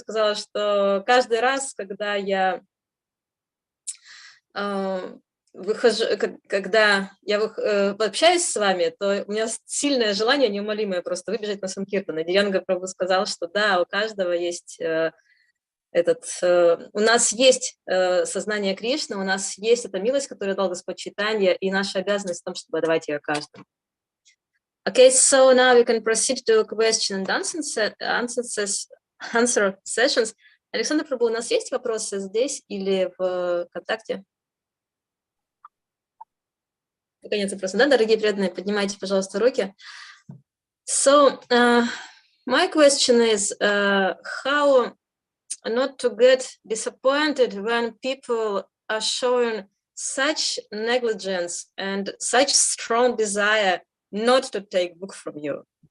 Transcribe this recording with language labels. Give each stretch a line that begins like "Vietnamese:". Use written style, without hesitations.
Russian: Сказала, что каждый раз, когда я выхожу, когда я общаюсь с вами, то у меня сильное желание, неумолимое, просто выбежать на Санкиртан. И Дивьянга Прабху сказал, что да, у каждого есть у нас есть сознание Кришны, у нас есть эта милость, которую дал Господь Чайтанья, и наша обязанность в том, чтобы давать ее каждому.
English: Okay, so now we can proceed to question and answer sessions.
Russian: Александр Прабху, у нас есть вопросы здесь или в ВКонтакте? Конец вопроса, да, дорогие преданные, поднимайте, пожалуйста, руки.
English: So, my question is, how not to get disappointed when people are showing such negligence and such strong desire not to take book from you.